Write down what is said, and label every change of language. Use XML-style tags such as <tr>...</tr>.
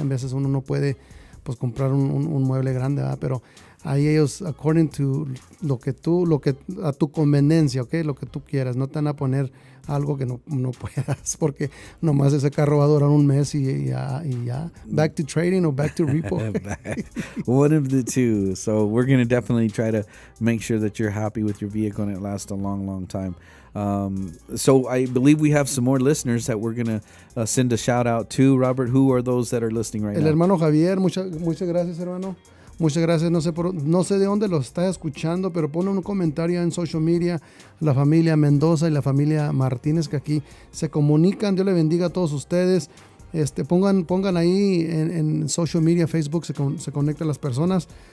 <es>En veces uno no puede pues comprar un mueble grande, ¿verdad? Pero ahí ellos,</es> <en>according to</en> <es>lo que a tu conveniencia, ¿ok? Lo que tú quieras, no te van a poner algo que no puedas, porque nomás ese carro va a durar un mes y ya.</es> <en>Back to trading or back to repo. One of the two. So we're going to definitely try to make sure that you're happy with your vehicle and it lasts a long, long time. So I believe we have some more listeners that we're going to send a shout out to. Robert, who are those that are listening right now?</en> <es>El hermano Javier, muchas gracias, hermano. Muchas gracias, no sé de dónde lo estás escuchando, pero pon un comentario en social media, la familia Mendoza y la familia Martínez que aquí se comunican. Dios le bendiga a todos ustedes. Pongan ahí en social media, Facebook, se conectan las personas.</es>